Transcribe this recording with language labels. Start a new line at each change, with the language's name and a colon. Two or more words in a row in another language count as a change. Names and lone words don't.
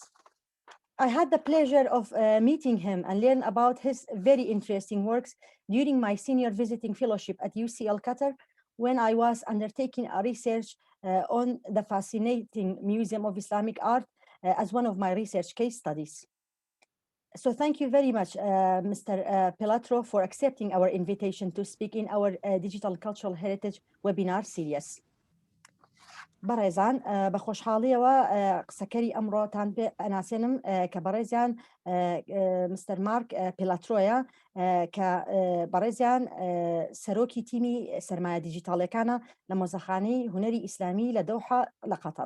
English: I had the pleasure of meeting him and learn about his very interesting works during my senior visiting fellowship at UCL Qatar when I was undertaking a research on the fascinating Museum of Islamic Art as one of my research case studies. So thank you very much, Mr. Pelletreau, for accepting our invitation to speak in our Digital Cultural Heritage webinar series.
Central Kurdish: بەڕێزان بە خۆشحاڵیەوە قسەکەری ئەمڕۆتان پێ ئەناسێنم کە بەڕێزیان مستەر مارک پێلاترۆیە کە بەڕێزیان سەرۆکی تیمی سەرمایە دیجیتاڵەکانە لە مۆزەخانەی هونەری ئیسلامی لە دۆحا لە قەتەر.